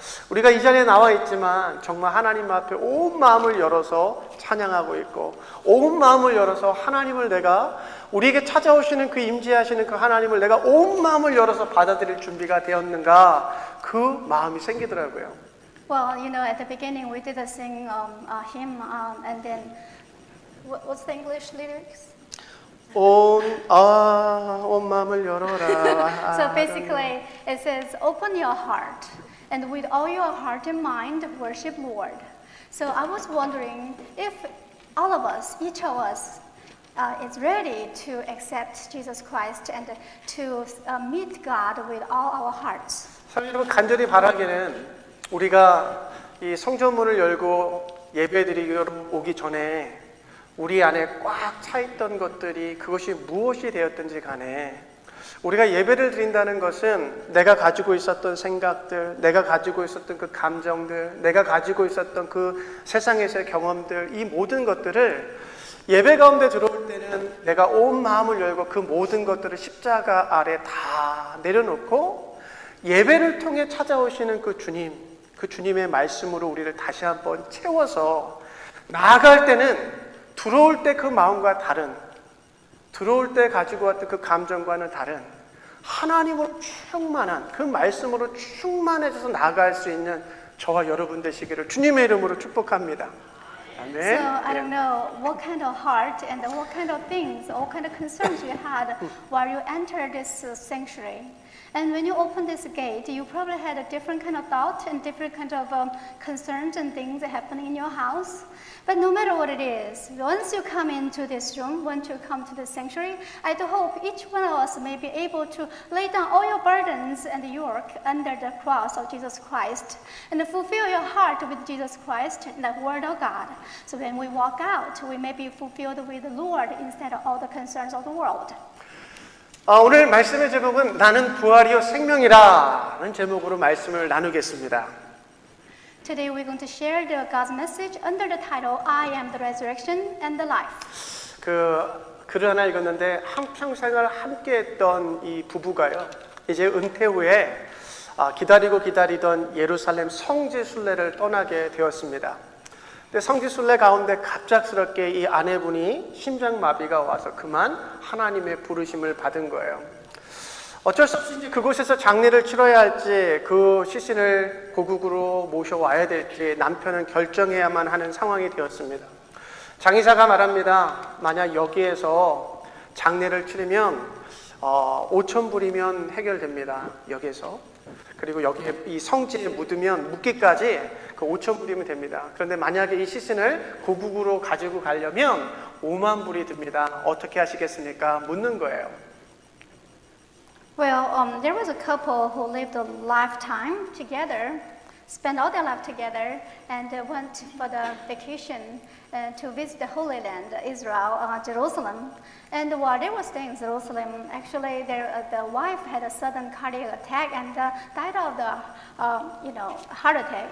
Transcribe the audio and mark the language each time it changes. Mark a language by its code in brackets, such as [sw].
[ko] 우리가 이 자리에 나와 있지만 정말 하나님 앞에 온 마음을 열어서 찬양하고 있고 온 마음을 열어서 하나님을 내가 우리에게 찾아오시는 그 임재하시는 그 하나님을 내가 온 마음을 열어서 받아들일 준비가 되었는가 그 마음이 생기더라고요. [en] Well, you know, at the beginning we did sing hymn and then what's the English lyrics? [ko] 온 마음을 열어라. [en] So basically it says open your heart and with all your heart and mind worship Lord. So I was wondering if all of us, each of us is ready to accept Jesus Christ and to meet God with all our hearts. [ko] 사실 여러분 간절히 바라기는 우리가 이 성전문을 열고 예배드리러 오기 전에 우리 안에 꽉 차 있던 것들이 그것이 무엇이 되었든지 간에 우리가 예배를 드린다는 것은 내가 가지고 있었던 생각들, 내가 가지고 있었던 그 감정들, 내가 가지고 있었던 그 세상에서의 경험들, 이 모든 것들을 예배 가운데 들어올 때는 내가 온 마음을 열고 그 모든 것들을 십자가 아래 다 내려놓고 예배를 통해 찾아오시는 그 주님, 그 주님의 말씀으로 우리를 다시 한번 채워서 나아갈 때는 들어올 때 그 마음과 다른, 들어올 때 가지고 왔던 그 감정과는 다른 하나님으로 충만한 그 말씀으로 충만해져서 나아갈 수 있는 저와 여러분 되시기를 주님의 이름으로 축복합니다. 아멘. [en] So I don't know what kind of heart and what kind of things, what kind of concerns you had while you entered this sanctuary. And when you opened this gate, you probably had a different kind of thought and different kind of concerns and things happening in your house. But no matter what it is, once you come into this room, once you come to the sanctuary, I do hope each one of us may be able to lay down all your burdens and yoke under the cross of Jesus Christ and fulfill your heart with Jesus Christ and the Word of God. So when we walk out, we may be fulfilled with the Lord instead of all the concerns of the world. [ko] 오늘 말씀의 제목은 나는 부활이요 생명이라는 제목으로 말씀을 나누겠습니다. [en] Today we're going to share the God's message under the title I am the resurrection and the life. [ko] 글을 하나 읽었는데 한평생을 함께했던 이 부부가요. 이제 은퇴 후에 기다리고 기다리던 예루살렘 성지 순례를 떠나게 되었습니다. 근데 성지 순례 가운데 갑작스럽게 이 아내분이 심장마비가 와서 그만 하나님의 부르심을 받은 거예요. 어쩔 수 없이 이제 그곳에서 장례를 치러야 할지 그 시신을 고국으로 모셔와야 될지 남편은 결정해야만 하는 상황이 되었습니다. 장의사가 말합니다. 만약 여기에서 장례를 치르면 5천 불이면 해결됩니다. 여기에서. 그리고 여기에 이 성지에 묻기까지 그 5천 불이면 됩니다. 그런데 만약에 이 시신을 고국으로 가지고 가려면 5만 불이 듭니다. 어떻게 하시겠습니까? 묻는 거예요. [en] Well, there was a couple who lived a lifetime together, spent all their life together, and went for the vacation to visit the Holy Land, Israel, Jerusalem. And while they were staying in Jerusalem, actually the wife had a sudden cardiac attack and died of the heart attack.